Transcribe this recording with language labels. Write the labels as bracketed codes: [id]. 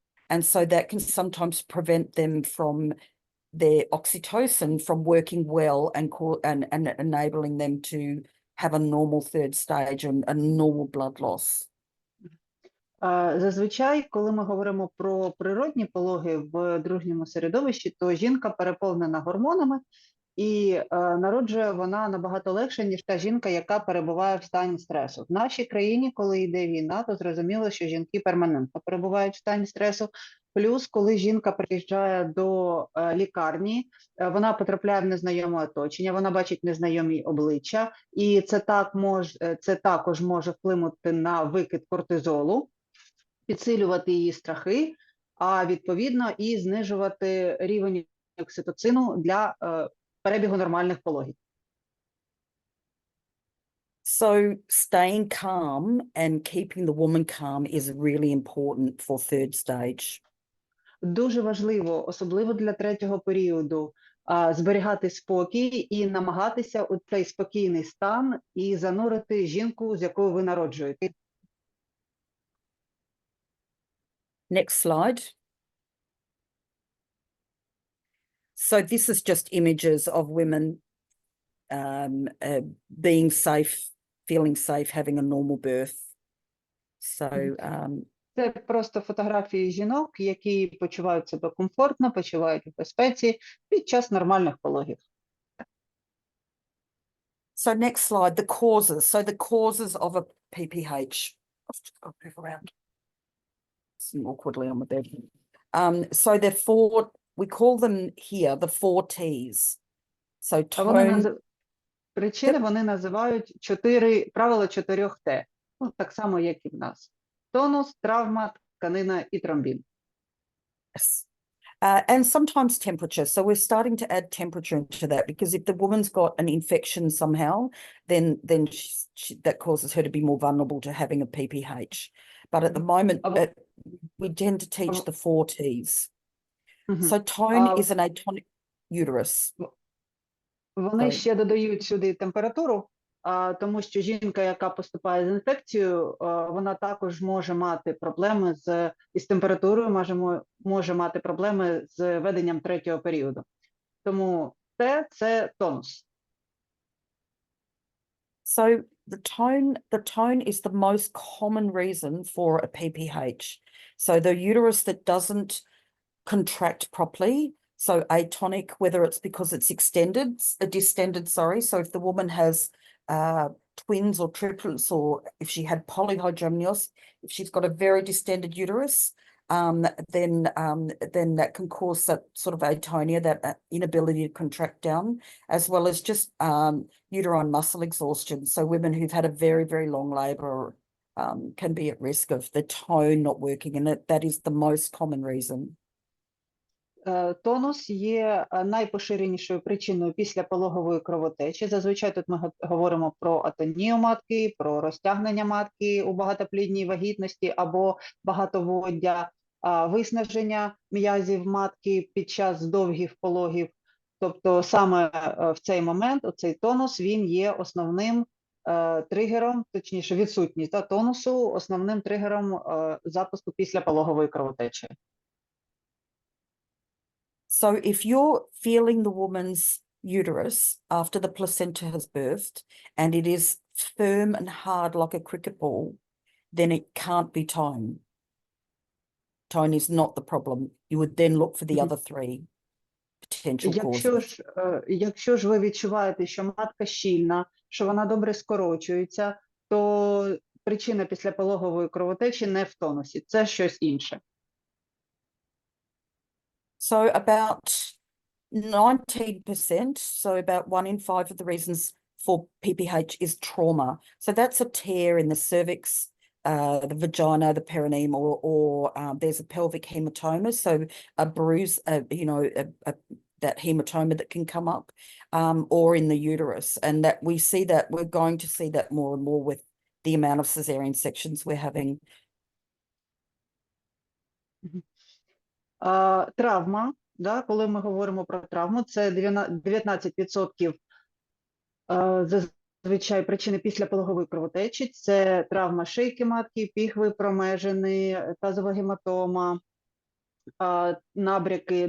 [en] And so that can sometimes prevent them from their oxytocin from working well and enabling them to have a normal third stage and a normal blood loss. [uk] Зазвичай, коли ми говоримо про природні пологи в дружньому середовищі, то жінка переповнена гормонами, і народжує вона набагато легше, ніж та жінка, яка перебуває в стані стресу. В нашій країні, коли йде війна, то зрозуміло, що жінки перманентно перебувають в стані стресу. Плюс, коли жінка приїжджає до лікарні, вона потрапляє в незнайоме оточення, вона бачить незнайомі обличчя, і це також може вплинути на викид кортизолу, підсилювати її страхи, а відповідно і знижувати рівень окситоцину для перебігу нормальних пологів. [en] So staying calm and keeping the woman calm is really important for third stage. [uk] Дуже важливо, особливо для третього періоду, зберігати спокій і намагатися у цей спокійний стан і занурити жінку, з якою ви народжуєте. [en] Next slide. So this is just images of women being safe, feeling safe, having a normal birth. So [uk] Це просто фотографії жінок, які почувають себе комфортно, почувають у безпеці під час нормальних пологів. [en] So next slide, the causes. So the causes of a PPH. I've just got to move around. It's awkwardly on the bed. So there are four, we call them here the 4 T's. So [uk] Причини вони називають правило 4 Т. Ну, так само, як і в нас. Тонус, травма, тканина і тромбін. [en] Yes. And sometimes temperature. So we're starting to add temperature into that because if the woman's got an infection somehow, then that causes her to be more vulnerable to having a PPH. But at the moment, we tend to teach the 4 T's. So tone is an atonic uterus. [uk] Вони ще додають сюди температуру, тому що жінка, яка поступає з інфекцією, вона також може мати проблеми із температурою, може мати проблеми з веденням третього періоду. Тому це тонус. [en] So the tone is the most common reason for a PPH. So the uterus that doesn't contract properly, so atonic, whether it's because it's distended, sorry. So if the woman has twins or triplets, or if she had polyhydramnios, if she's got a very distended uterus, then that can cause that sort of atonia, that inability to contract down, as well as just uterine muscle exhaustion. So women who've had a very, very long labour can be at risk of the tone not working, and that is the most common reason. [uk] Тонус є найпоширенішою причиною післяпологової кровотечі. Зазвичай тут ми говоримо про атонію матки, про розтягнення матки у багатоплідній вагітності або багатоводдя, виснаження м'язів матки під час довгих пологів. Тобто саме в цей момент, оцей тонус, він є основним тригером, точніше відсутність тонусу, основним тригером запуску післяпологової кровотечі. [en] So if you're feeling the woman's uterus after the placenta has birthed and it is firm and hard like a cricket ball, then it can't be tone. Tone is not the problem. You would then look for the other three potential causes. [uk] Якщо ж ви відчуваєте, що матка щільна, що вона добре скорочується, то причина післяпологової кровотечі не в тонусі, це щось інше. [en] So about 19%, so about 1 in 5 of the reasons for PPH is trauma. So that's a tear in the cervix, the vagina, the perineum, or there's a pelvic hematoma, so a bruise, that hematoma that can come up, or in the uterus. And that we're going to see that more and more with the amount of cesarean sections we're having. [uk] Травма, коли ми говоримо про травму, це 19% зазвичай причини післяпологової кровотечі. Це травма шийки матки, піхви промежини, тазова гематома, набряки.